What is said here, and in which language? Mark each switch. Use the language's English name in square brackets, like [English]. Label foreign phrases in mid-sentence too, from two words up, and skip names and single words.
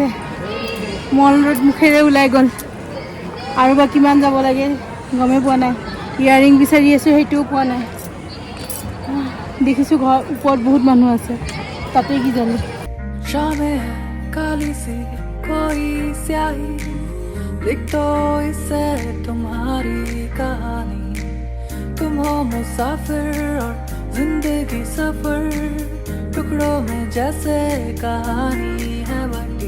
[Assamese] মল ৰোড মুখেৰে ওলাই গ'ল আৰু বা কিমান যাব লাগে গমেই পোৱা নাই। ইয়াৰিং বিচাৰি আছোঁ, সেইটোও পোৱা নাই। দেখিছোঁ ঘৰ ওপৰত বহুত মানুহ আছে, তাতে কি জানো। [Hindi] शामें है काली सी कोई स्याही, लिख दो इसे तुम्हारी कहानी। तुम हो मुसाफिर और जिंदगी सफर, टुकड़ों में जैसे कहानी है बटी।